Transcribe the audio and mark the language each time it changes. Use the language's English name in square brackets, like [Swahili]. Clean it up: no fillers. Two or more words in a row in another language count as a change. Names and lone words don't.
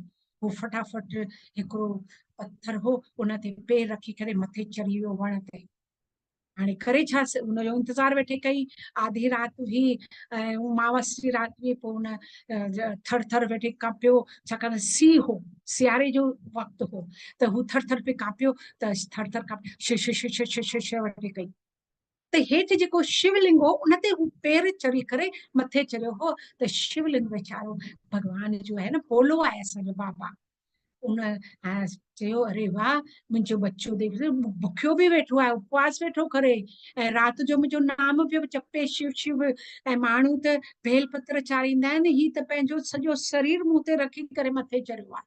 [Sindhi] हू फटाफट हिकिड़ो पत्थर हो, उन ते पेर रखी करे मथे चढ़ी वियो वण ते। हाणे करे छा, हुनजो इंतज़ारु वेठे कई। आधी राति हुई ऐं उमावस जी राति हुई, पोइ हुन थर थर वेठे कांपियो, छाकाणि सीउ हो, सियारे जो वक़्तु हो, त हू थर थर पे कांपियो, त थर थर कांपियो, श श श श श श श वेठे कई। त हेठि जेको शिवलिंग हो उन ते हू पेर चढ़ी करे मथे चढ़ियो हो। त शिवलिंग वीचारो भगवान जो है न पोलो आहे असांजो बाबा। उन चयो अरे वाह, मुंहिंजो बच्चो देख बुखियो बि वेठो आहे, उपवास वेठो करे, ऐं राति जो मुंहिंजो नाम पियो जपे शिव शिव। ऐं माण्हू त बेलपत्र चाढ़ींदा आहिनि, ही त पंहिंजो सॼो शरीर मूं ते रखी करे मथे चढ़ियो आहे।